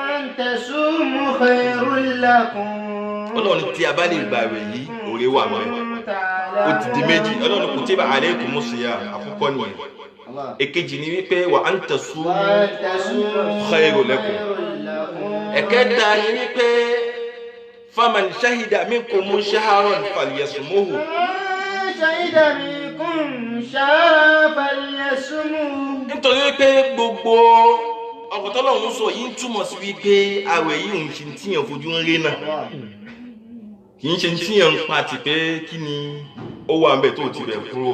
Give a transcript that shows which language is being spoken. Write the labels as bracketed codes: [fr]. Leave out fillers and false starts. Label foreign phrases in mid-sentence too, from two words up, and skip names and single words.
[yo] Ọlọ́run ní tí a bá lè gbà rẹ̀ yìí oore wà ń bẹ. Ó ti di méjì. Ọlọ́run [ar] كتب عليكم الصيام [yo] àkọ́kọ́ nìyẹn. Èkejì ni wípé [ar] وأن تصوموا خير لكم. [yo] Ẹ̀kẹta ni wípé [ar] فمن شهد منكم شهرا فليصمه. [yo] Nítorí wípé gbogbo ọ̀rọ̀ t'Ọlọ́run sọ yìí ń túmọ̀ sí wípé àwẹ̀ yìí ń ṣe tíyàn fojú ń rí náà, kì í ṣe tíyàn ń pa ti pé kí ni ó wà ń bẹ̀ tó ti bẹ̀ kúrò.